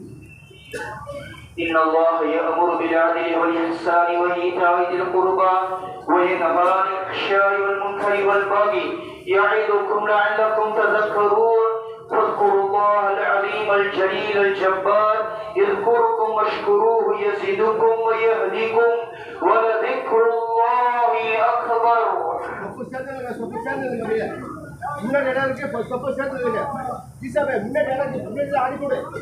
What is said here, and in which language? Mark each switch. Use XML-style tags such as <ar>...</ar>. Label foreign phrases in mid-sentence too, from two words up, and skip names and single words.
<ar>إن الله يأمر بالعدل والإحسان وإيتاء ذي القربى وينهى عن الفحشاء والمنكر والبغي يعظكم لعلكم تذكرون. فاذكروا الله العليم الجليل الجبار يذكركم واشكروه يزدكم ويهدكم ولذكر الله أكبر.</ar> <ta>முன்னாடி இடம் இருக்கு, சொப்ப சேர்த்துருங்க. ஈசாபே முன்னாடி இடம் இருக்கு, முன்னாடி அனுப்பிவிடு.</ta>